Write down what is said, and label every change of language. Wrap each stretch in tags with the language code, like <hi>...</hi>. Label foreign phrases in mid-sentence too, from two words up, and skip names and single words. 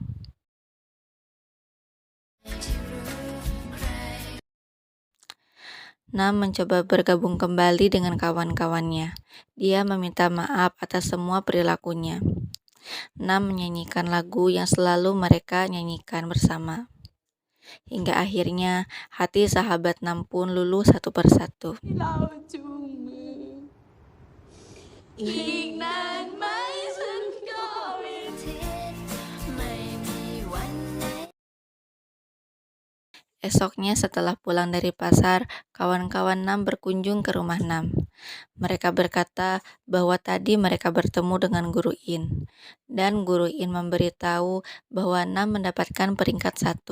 <id>Nam mencoba bergabung kembali dengan kawan-kawannya. Dia meminta maaf atas semua perilakunya. Nam menyanyikan lagu yang selalu mereka nyanyikan bersama. Hingga akhirnya hati sahabat Nam pun luluh satu persatu.</id> <th>เราจูงมือ อีกนานไหมฉันก็ไม่ทิ้งไม่มีวันไหน</th> <id>Esoknya setelah pulang dari pasar, kawan-kawan Nam berkunjung ke rumah Nam. Mereka berkata bahwa tadi mereka bertemu dengan Guru In, dan Guru In memberitahu bahwa Nam mendapatkan peringkat 1.</id>